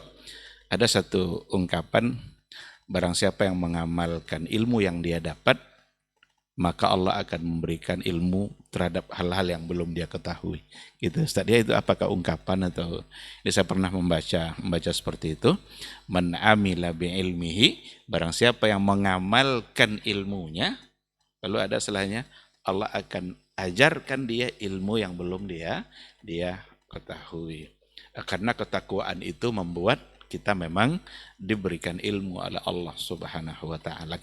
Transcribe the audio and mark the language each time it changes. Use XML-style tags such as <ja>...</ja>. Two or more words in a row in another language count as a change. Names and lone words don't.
<id>Ada satu ungkapan, barang siapa yang mengamalkan ilmu yang dia dapat, maka Allah akan memberikan ilmu terhadap hal-hal yang belum dia ketahui. Gitu, Ustaz. Ya, itu apakah ungkapan atau ini saya pernah membaca seperti itu.</id> <ar>من عمل بعلمه,</ar> <id>barang siapa yang mengamalkan ilmunya, lalu ada selahnya Allah akan ajarkan dia ilmu yang belum dia ketahui. Karena ketakwaan itu membuat kita memang diberikan ilmu oleh Allah</id> <ar>سبحانه وتعالى.</ar>